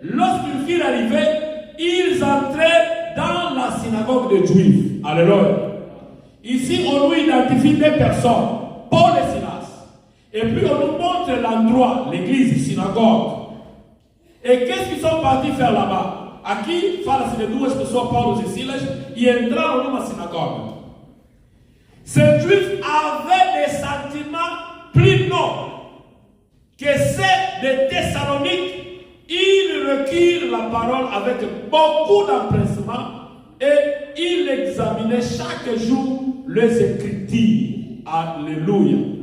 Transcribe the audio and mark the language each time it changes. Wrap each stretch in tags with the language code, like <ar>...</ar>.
<fr>Lorsqu'ils furent arrivés, ils entrèrent dans la synagogue des Juifs. Alléluia. Ici, on nous identifie des personnes, Paul et Silas. Et puis, on nous montre l'endroit, l'église, synagogue. Et qu'est-ce qu'ils sont partis faire là-bas?</fr> <pt>Aqui, fala-se de duas pessoas, Paulo e Silas, e entraram numa synagogue.</pt> <fr>Ces Juifs avaient des sentiments plus nobles que ceux de Thessalonique. Ils recueillent la parole avec beaucoup d'empressement et ils examinaient chaque jour les Écritures. Alléluia.</fr>